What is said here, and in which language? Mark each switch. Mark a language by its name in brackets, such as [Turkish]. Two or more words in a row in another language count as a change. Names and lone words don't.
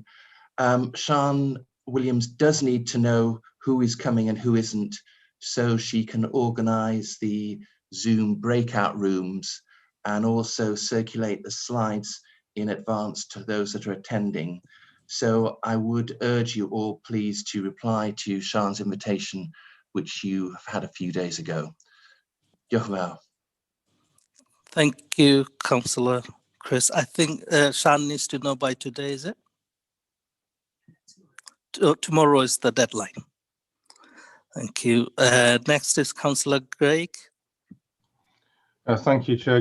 [English] Sian Williams does need to know who is coming and who isn't, so she can organise the Zoom breakout rooms and also circulate the slides in advance to those that are attending. So I would urge you all please to reply to Sian's invitation, which you have had a few days ago. [Welsh] Diolch yn fawr. [English] Thank you, Councillor Chris. I think Sian needs to know by today, is it? Tomorrow is the deadline. Thank you. Next is Councillor Craig. Thank you, Chair.